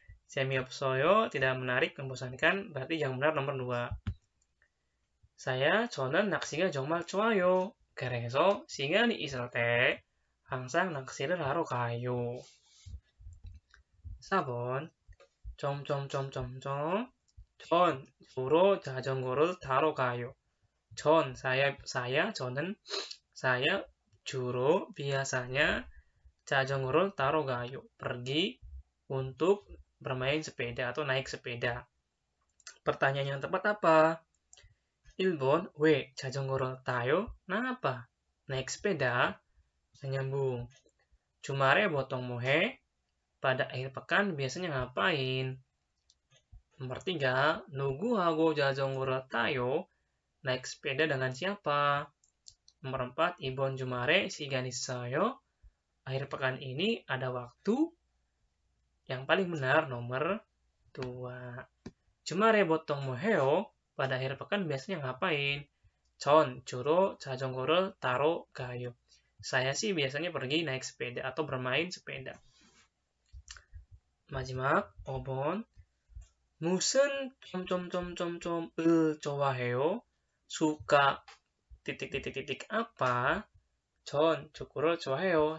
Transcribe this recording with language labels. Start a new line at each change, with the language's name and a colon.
Indonesian: 재미없어요 tidak menarik, membosankan. Berarti yang benar nomor 2.
Korean: 저는 낚시가 정말 좋아요. 그래서 시간이 있을 때 항상 낚시를 하러 가요. 4번. 전 주로 자전거를 타러 가요. 저는
Indonesian: saya
Korean: 주로
Indonesian: biasanya
Korean: 자전거를 타러 가요.
Indonesian: pergi untuk bermain sepeda atau naik sepeda. Pertanyaan yang tepat apa?
Korean: 1번. 왜 자전거를 타요?
Indonesian: Kenapa? naik sepeda. Nyambung.
Korean: 주말에 보통 뭐 해?
Indonesian: Pada akhir pekan biasanya ngapain? Nomor 3.
Korean: 누구하고 자전거를 타요?
Indonesian: naik sepeda dengan siapa? Nomor 4.
Korean: 이번 주말에 시간 있어요?
Indonesian: Akhir pekan ini ada waktu? Yang paling benar nomor 2.
Korean: 주말에 보통 뭐 해요?
Indonesian: Pada akhir pekan biasanya ngapain?
Korean: 전 주로 자전거를 타러 가요.
Indonesian: Saya sih biasanya pergi naik sepeda atau bermain sepeda.
Korean: 마지막 5번. 무슨 을 좋아해요?
Indonesian: suka apa?
Korean: 전 축구를 좋아해요.